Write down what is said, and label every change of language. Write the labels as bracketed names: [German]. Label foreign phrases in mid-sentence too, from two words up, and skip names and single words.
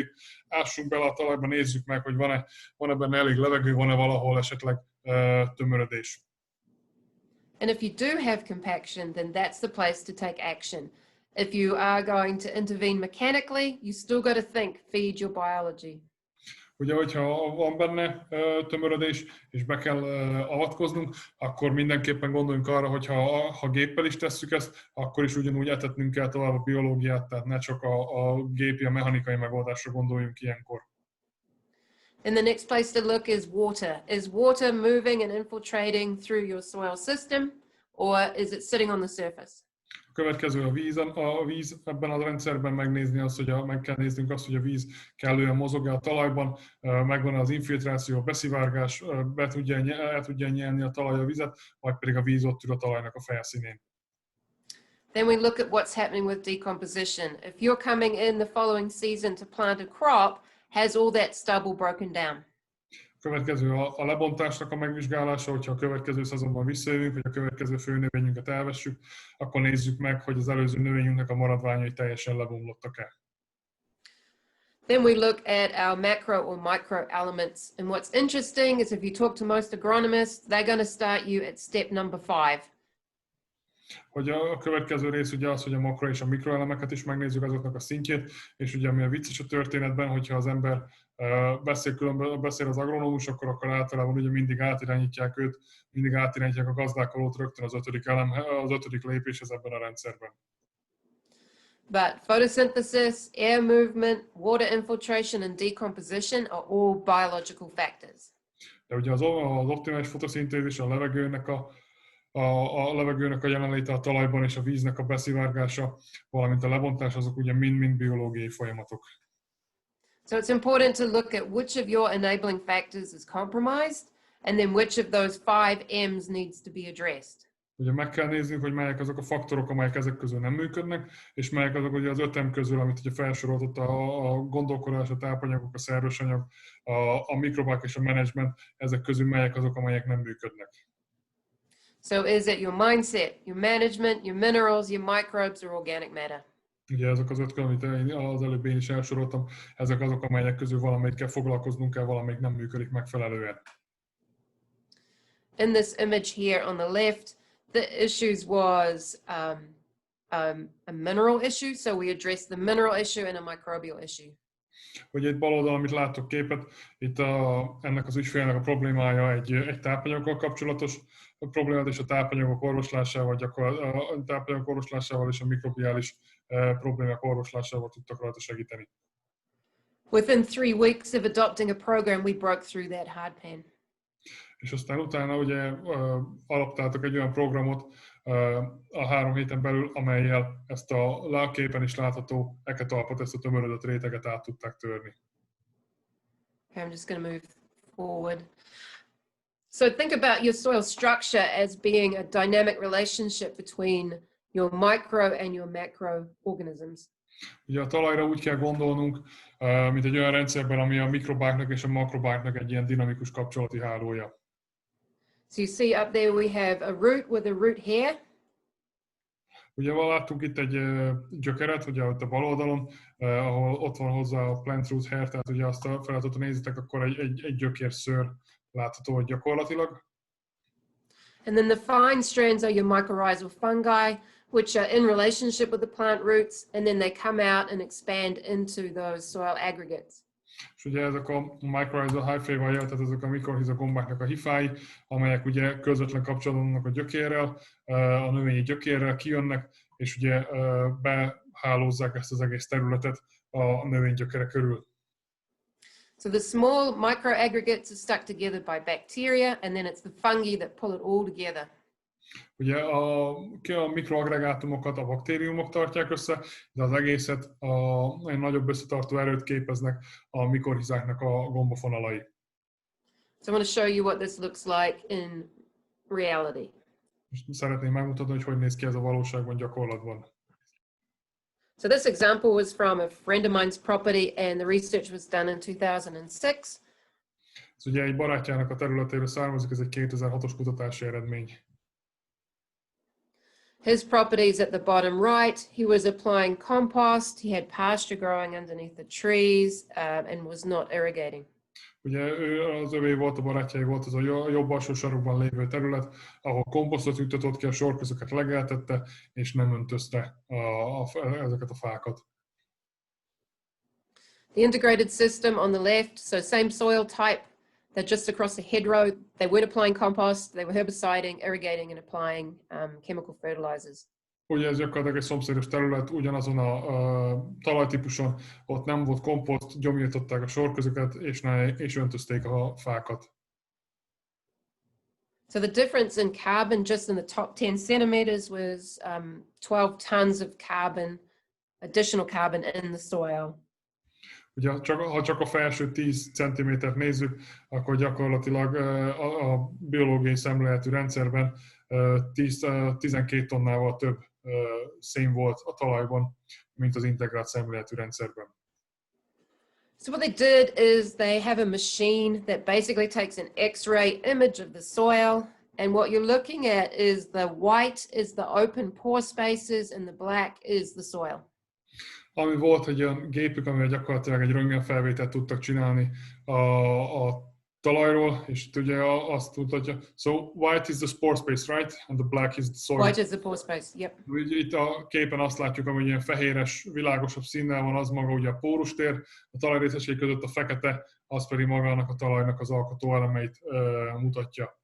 [Hungarian] Ássunk bele a talajba, nézzük meg, hogy van-e benne elég levegő, van-e valahol esetleg tömörödés. [English] And if you do have compaction, then that's the place to take action. If you are going to intervene mechanically, you still got to think, feed your biology. [Hungarian] Ugye, hogyha van benne tömörödés, és be kell avatkoznunk, akkor mindenképpen gondoljunk arra, hogy ha géppel is tesszük ezt, akkor is ugyanúgy etetnünk kell tovább a biológiát, tehát ne csak a gépi, a mechanikai megoldásra gondoljunk ilyenkor. [English] And the next place to look is water. Is water moving and infiltrating through your soil system, or is it sitting on the surface? [Hungarian] A következő a víz ebben a rendszerben megnézni azt, meg kell néznünk azt, hogy a víz kellően mozog a talajban, megvan az infiltráció, a beszivárgás, el tudja nyelni a talaj a vizet, vagy pedig a víz ott ül a talajnak a felszínén. [English] Then we look at what's happening with decomposition. If you're coming in the following season to plant a crop, has all that stubble broken down? [Hungarian] A következő a lebontásnak a megvizsgálása, hogyha a következő szezonban visszajövünk, vagy a következő főnövényünket elvessük, akkor nézzük meg, hogy az előző növényünknek a maradványai teljesen lebomlottak-e. [English] Then we look at our macro or micro elements. And what's interesting is if you talk to most agronomists, they're going to start you at step number 5. [Hungarian] Hogy a következő rész ugye az, hogy a makro és a mikroelemeket is megnézzük, azoknak a szintjét, és ugye ami a vicces a történetben, hogyha az ember beszél az agronómus, akkor általában ugye mindig átirányítják őt, mindig átirányítják a gazdálkodót rögtön az ötödik lépéshez ebben a rendszerben. [English] But photosynthesis, air movement, water infiltration and decomposition are all biological factors. [Hungarian] De ugye az optimális fotoszintézis, a levegőnek a jelenléte a talajban és a víznek a beszivárgása, valamint a lebontás, azok ugye mind biológiai folyamatok. [English] So it's important to look at which of your enabling factors is compromised, and then which of those 5 M's needs to be addressed. [Hungarian] Ugye meg kell néznünk, hogy melyek azok a faktorok, amelyek ezek közül nem működnek, és melyek azok ugye az 5 M közül, amit ugye felsorolt ott a gondolkodás, a tápanyagok, a szerves anyag, a mikrobák és a menedzsment, ezek közül melyek azok, amelyek nem működnek. [English] So is it your mindset, your management, your minerals, your microbes, or organic matter? [Hungarian] Ugye ezek az 5 amit az előbb én is elsoroltam, ezek azok, amelyek közül valamelyikkel foglalkoznunk kell, valamelyik nem működik megfelelően. [English] In this image here on the left, the issues was a mineral issue, so we addressed the mineral issue and a microbial issue. [Hungarian] Ugye itt bal oldalon, amit látok képet, itt ennek az ügyfélnek a problémája egy tápanyaggal kapcsolatos problémát, és a tápanyagok orvoslásával, a tápanyagok orvoslásával és a mikrobiális problémák orvoslásával tudtak rajta segíteni. [English] Within 3 weeks of adopting a program, we broke through that hard pan. [Hungarian] És aztán utána ugye adaptáltak egy olyan programot a 3 héten belül, amellyel ezt a képen is látható eketalpot, ezt a tömörödött réteget át tudták törni. [English] Okay, I'm just going to move forward. So think about your soil structure as being a dynamic relationship between your micro and your macro organisms. [Hungarian] Ugye a talajra úgy kell gondolnunk, mint egy olyan rendszerben, ami a mikrobáknak és a makrobáknak egy ilyen dinamikus kapcsolati hálója. [English] So you see up there we have a root with a root hair. [Hungarian] Ugye láttunk itt egy gyökeret, ugye ott a bal oldalon, ahol ott van hozzá a [English] plant root hair, [Hungarian] tehát ugye azt a feladatot nézitek, akkor egy gyökérszőr látható gyakorlatilag. [English] And then the fine strands are your mycorrhizal fungi, which are in relationship with the plant roots, and then they come out and expand into those soil aggregates. [Hungarian] És ugye ezek a [English] mycorrhizal hyphae- [Hungarian] val jel, tehát ezek a mikrohiza gombáknak a hifái, amelyek ugye közvetlen kapcsolatban vannak a gyökérrel, a növényi gyökérrel, kijönnek, és ugye behálózzák ezt az egész területet a növénygyökere körül. [English] So the small microaggregates are stuck together by bacteria, and then it's the fungi that pull it all together. [Hungarian] Ugye a mikroagregátumokat a baktériumok tartják össze, de az egészet egy nagyobb összetartó erőt képeznek a mikorhizáknak a gombafonalai. [English] So I want to show you what this looks like in reality. [Hungarian] És szeretném megmutatni, hogy néz ki ez a valóságban, gyakorlatban. [English] So this example was from a friend of mine's property, and the research was done in 2006. [Hungarian] Ez ugye egy barátjának a területéről származik, ez egy 2006-os kutatási eredmény. [English] His property is at the bottom right. He was applying compost. He had pasture growing underneath the trees and was not irrigating. [Hungarian] Ugye az övé volt, a barátjai volt az a jobb alsó sarokban lévő terület, ahol komposztot juttatott ki, a sorközöket legeltette, és nem öntözte ezeket a fákat. [English] The integrated system on the left, so same soil type, they're just across the hedgerow. They weren't applying compost, they were herbiciding, irrigating, and applying chemical fertilizers. [Hungarian] Ugye ez gyakorlatilag egy szomszédos terület, ugyanazon a talajtípuson, ott nem volt komposzt, gyomírtották a sorközöket, és öntözték a fákat. [English] So the difference in carbon just in the top 10 centimeters was 12 tons of carbon, additional carbon in the soil. [Hungarian] Ugye, ha csak a felső 10 cm-t nézzük, akkor gyakorlatilag a biológiai szemléletű rendszerben 12 tonnával több szén volt a talajban, mint az integrált szemléletű rendszerben. [English] So what they did is they have a machine that basically takes an X-ray image of the soil, and what you're looking at is the white is the open pore spaces and the black is the soil. [Hungarian] Ami volt egy olyan gépük, amivel gyakorlatilag egy röntgenfelvételt tudtak csinálni a talajról, és ugye azt mutatja. [English] So white is the spore space, right? And the black is the soil. White is the pore space, yep. [Hungarian] Itt a képen azt látjuk, hogy ilyen fehéres, világosabb színnel van, az maga ugye a pórustér, a talajrészesei között a fekete, az pedig magának a talajnak az alkotó elemeit mutatja.